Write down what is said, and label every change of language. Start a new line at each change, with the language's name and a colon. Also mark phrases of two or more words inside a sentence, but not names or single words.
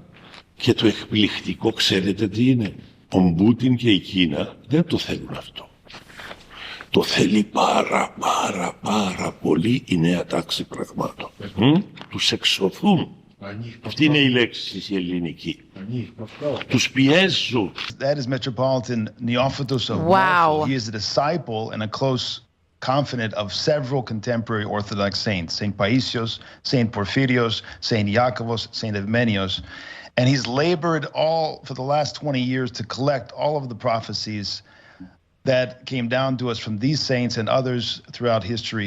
Greek: Και το εκπληκτικό, ξέρετε τι είναι? Ο Πούτιν και η Κίνα δεν το θέλουν αυτό. Το θέλει πάρα πολύ η νέα τάξη πραγμάτων. Τους εξωθούν. Αυτή είναι η λέξη η ελληνική. Τους πιέζουν.
English: That is Metropolitan Neophytos of Morpho. He is a disciple and a close confidant of several contemporary Orthodox saints, Saint Paisios, Saint Porphyrios, Saint Iakovos, Saint Evmenios. And he's labored all for the last 20 years to collect all of the prophecies that came down to us from these saints and others throughout history.